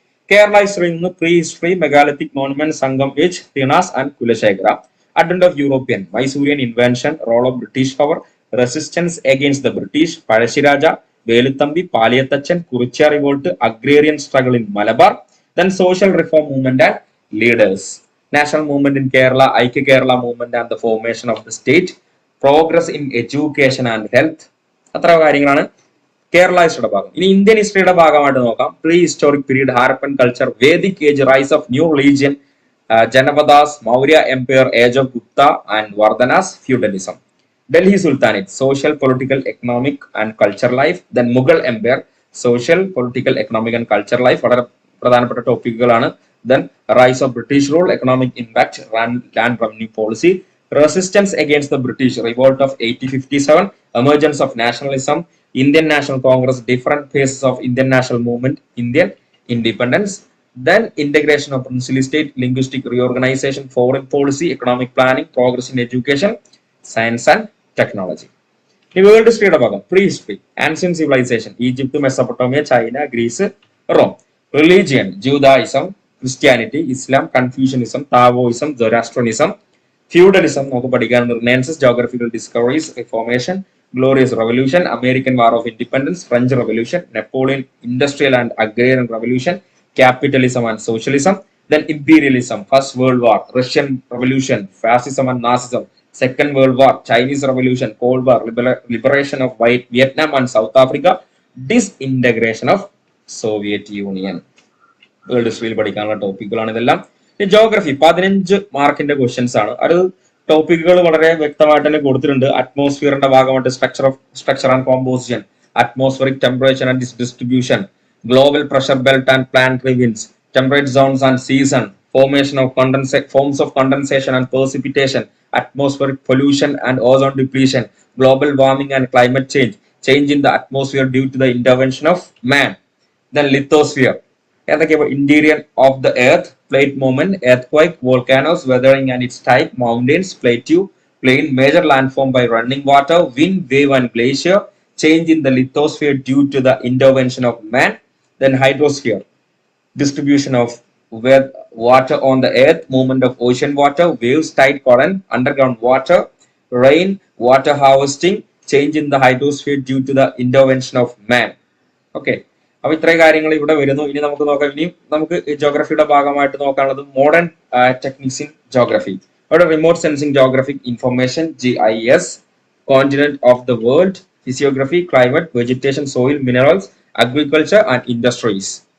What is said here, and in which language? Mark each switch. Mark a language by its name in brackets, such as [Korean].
[English] കേരള ഹിസ്റ്ററിയിൽ നിന്ന് pre history, megalithic monument, Sangam age, തിണാസ് and Kulasekhara, advent of European, Mysorean invention, role of British power, resistance against the British, Pazhassi Raja, Velu Thampi, Paliath Achan, Kurichya revolt, agrarian struggle in Malabar, then social reform movement and leaders, national movement in Kerala, Aika Kerala movement and the formation of the state, progress in education and health. [Malayalam] അത്ര കാര്യങ്ങളാണ് കേരള ഹിസ്റ്ററിയുടെ ഭാഗം. ഇനി Indian ഹിസ്റ്ററിയുടെ ഭാഗമായിട്ട് നോക്കാം. Pre historic period, Harappan culture, Vedic age, rise of new religion, Janapadas, Maurya Empire, age of Gupta and വർദ്ധനാസ്, feudalism. [English] Delhi Sultanate, social, political, economic and culture life. Then Mughal Empire, social, political, economic and culture life. [Malayalam] വളരെ പ്രധാനപ്പെട്ട ടോപ്പിക്കുകളാണ്. [English] Then rise of British rule, economic impact, land revenue policy, resistance against the British, revolt of 1857, emergence of nationalism, Indian National Congress, different phases of Indian national movement, Indian independence. Then integration of princely state, linguistic reorganization, foreign policy, economic planning, progress in education, science and technology. [Malayalam] ഈ world ഹിസ്റ്ററിയുടെ ഭാഗം pre history, ancient civilisation, Egypt, Mesopotamia, China, Greece, Rome. Religion, ജൂതായിസം, Christianity, ഇസ്ലാം, Confucianism, Taoism, ജൊറാസ്ട്രനിസം. Feudalism നമുക്ക് പഠിക്കാനുണ്ട്. റിനൈൻസസ്, geographical discoveries, reformation, glorious revolution, American war of independence, French revolution, Napoleon, industrial and agrarian revolution, capitalism and socialism. [English] Then imperialism, First World War, Russian Revolution, fascism and Nazism, Second World War, Chinese Revolution, Cold War, liberation of Vietnam and South Africa, disintegration of Soviet Union. [Malayalam] World ഹിസ്റ്ററിയിൽ പഠിക്കാനുള്ള ടോപ്പിക്കുകളാണ് ഇതെല്ലാം. Geography 15 മാർക്കിന്റെ questions ആണ്. അത് ടോപ്പിക്കുകൾ വളരെ വ്യക്തമായിട്ട് തന്നെ കൊടുത്തിട്ടുണ്ട്. [English] അറ്റ്മോസ്ഫിയറിന്റെ ഭാഗമായിട്ട് structure and composition, atmospheric temperature and distribution, global pressure belt and planetary winds, temperate zones and season, formation of forms of condensation and precipitation, atmospheric pollution and ozone depletion, global warming and climate change, change in the atmosphere due to the intervention of man. Then lithosphere, interior of the earth, plate movement, earthquake, volcanoes, weathering and its type, mountains, plateau, plain, major landform by running water, wind, wave and glacier, change in the lithosphere due to the intervention of man. Then hydrosphere, distribution of water on the earth, movement of ocean water, waves, tide, current, underground water, rain, water harvesting, change in the hydrosphere due to the intervention of man. [Malayalam] Okay, അപ്പൊ ഇത്രയും കാര്യങ്ങൾ ഇവിടെ വരുന്നു. ഇനി നമുക്ക് നോക്കാം. ഇനി നമുക്ക് ജോഗ്രഫിയുടെ ഭാഗമായിട്ട് നോക്കാനുള്ളത് മോഡേൺ ടെക്നിക്സ് ഇൻ ജോഗ്രഫി. അവിടെ remote sensing geographic information, GIS, continent of the world, physiography, climate, vegetation, soil, minerals, agriculture and industries.